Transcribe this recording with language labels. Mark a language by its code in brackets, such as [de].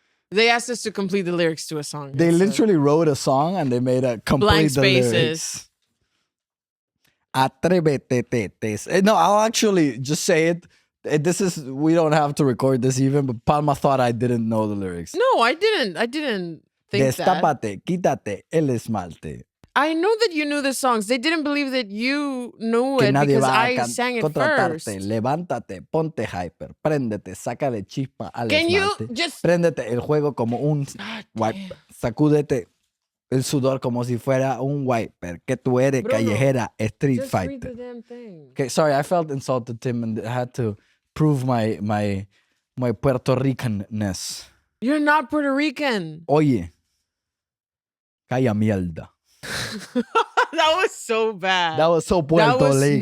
[en] They asked us to complete the lyrics to a song. They literally wrote a song and they made a complete the lyrics. [es] Atrévete. [en] No, I'll actually just say it. We don't have to record this even, but Palma thought I didn't know the lyrics. No, I didn't think [es] Destápate, quítate el esmalte. [en] I know that you knew the songs. They didn't believe that you knew it because I sang it first. [es] Levántate, ponte hyper, préndete, sácale chispa al [en] Can [es] esmalte. [en] You just... [es] Préndete el juego como un wiper. Sacúdete el sudor como si fuera un wiper. Que tú eres callejera street [en] just fighter. Read the damn thing. Okay, sorry, I felt insulted, Tim, and I had to prove my Puerto Rican-ness. You're not Puerto Rican. [es] Oye, calla mierda. [en] That was so bad. That was so Puerto Rican.